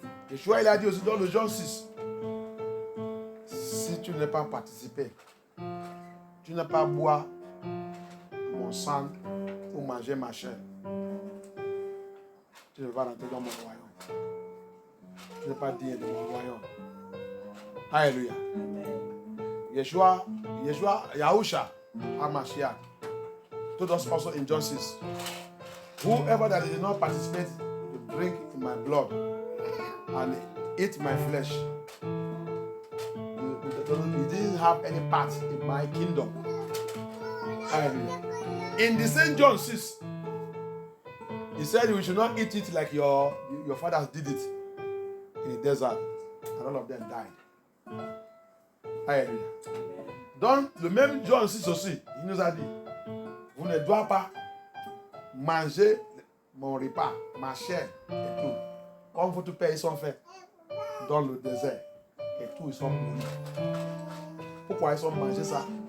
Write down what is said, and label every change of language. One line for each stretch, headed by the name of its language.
French: Yeshua, il a dit aussi dans le Jean 6, si tu n'es pas participé, tu n'as pas boire mon sang ou manger ma chair, tu ne vas pas rentrer dans mon royaume. Tu n'es pas digne de mon royaume. Alléluia.
English: Yeshua, Yahusha, HaMashiach, told us also in John 6, whoever that did not participate to drink in my blood and eat my flesh, he didn't have any part in my kingdom. Hallelujah. In the same John 6, he said we should not eat it like your fathers did it in the desert, and all of them died. Hallelujah.
French: Dans le même John 6 aussi, il nous a dit, vous ne doivez pas manger mon repas, ma chair et tout. Comme votre père, ils sont faits dans le désert et tout, ils sont mouris. Pourquoi ils ont mangé ça?